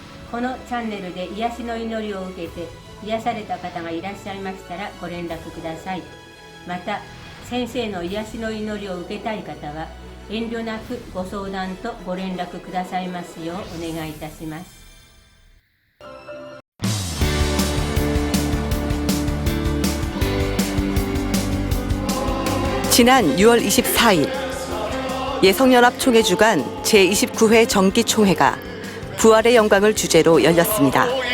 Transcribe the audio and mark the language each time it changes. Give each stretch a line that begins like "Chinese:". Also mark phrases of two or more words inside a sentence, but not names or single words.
Japanese: このチャンネルで癒しの祈りを受けて癒された方がいらっしゃいましたらご連絡ください。また、先生の癒しの祈りを受けたい方は遠慮なくご相談とご連絡くださいますようお願いいたします。
Korean: 지난 6월 24일 예성연합 총회 주간 제29회 정기총회가 부활의 영광을 주제로 열렸습니다.